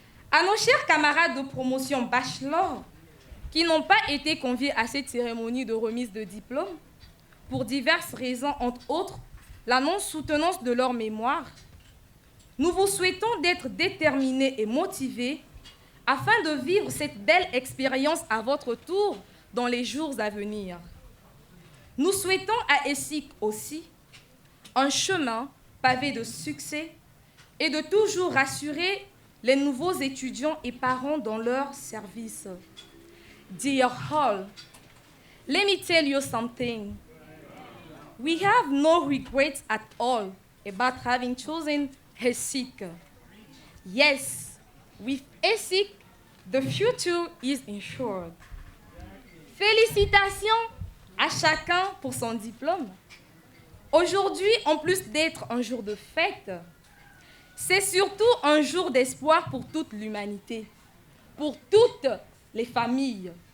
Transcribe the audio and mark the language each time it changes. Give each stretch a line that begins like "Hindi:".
French: À nos chers camarades de promotion bachelor qui n'ont pas été conviés à cette cérémonie de remise de diplôme, pour diverses raisons, entre autres la non-soutenance de leur mémoire, nous vous souhaitons d'être déterminés et motivés afin de vivre cette belle expérience à votre tour dans les jours à venir. Nous souhaitons à ESIC aussi un chemin pavé de succès et de toujours rassurer les nouveaux étudiants et parents dans leur service.
English: Dear Hall, let me tell you something. We have no regrets at all about having chosen ESIC. Yes, with ESIC, the future is ensured.
French: Félicitations à chacun pour son diplôme. Aujourd'hui, en plus d'être un jour de fête, c'est surtout un jour d'espoir pour toute l'humanité, pour toutes les familles.